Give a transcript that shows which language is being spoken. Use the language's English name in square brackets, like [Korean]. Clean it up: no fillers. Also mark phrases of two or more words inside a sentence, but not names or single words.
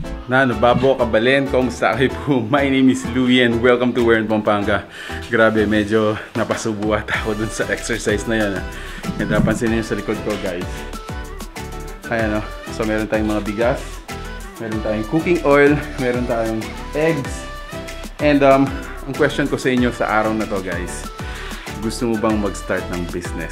[Pampanga] Nano, Babo, Kabalen, kumusta kayo po? [English] My name is Louie and welcome to Where in Pampanga. [Filipino] Grabe, medyo napasubuhat ako dun sa exercise na yan. And napansin niyo sa likod ko, guys. Ayan, oh. So meron tayong mga bigas, meron tayong [English] cooking oil, [Filipino] meron tayong eggs. And ang question ko sa inyo sa araw na to, guys, gusto mo bang mag-start ng business?